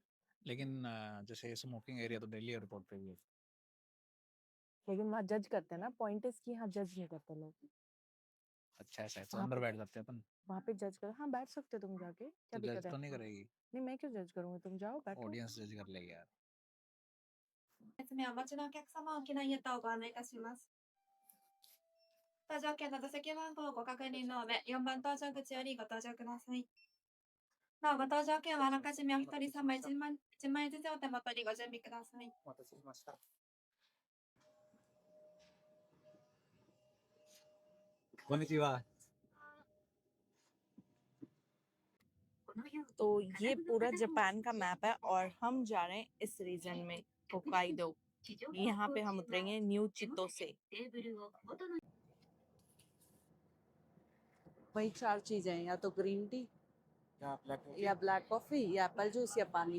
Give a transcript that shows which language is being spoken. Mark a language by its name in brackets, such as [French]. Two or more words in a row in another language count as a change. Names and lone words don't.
[Hindi] लेकिन जैसे [English] smoking area [Hindi] तो दिल्ली एयरपोर्ट पे भी है। लेकिन वहाँ जज करते हैं ना, [English] point is [Hindi] कि यहाँ जज नहीं करते लोग। अच्छा, ऐसा है तो वहाँ अंदर पे बैठ जाते हैं अपन। वहाँ पे जज कर, हाँ बैठ सकते हो तुम जाके, क्या तो जज दिक्कत है? तो नहीं करेगी? नहीं, मैं क्यों जज करूंगी, तुम जाओ बैठो। [English] audience judge [Hindi] कर लेगी यार। [Japanese] 説明はお待ちのお客様は機内へとご案内いたします。搭乗券の座席番号をご確認の上、4番搭乗口よりご搭乗ください。なお、ご搭乗券はあらかじめお一人様1枚ずつお手元にご準備ください。お待たせしました。こんにちは。 [Hindi] तो ये पूरा जापान का मैप है और हम जा रहे हैं इस रीजन में, होकाइडो। यहाँ पे हम उतरेंगे न्यू चितोसे। वही 4 चीजें हैं, या तो [English] green tea [Hindi] या [English] black coffee [Hindi] या [English] apple juice [Hindi] या पानी।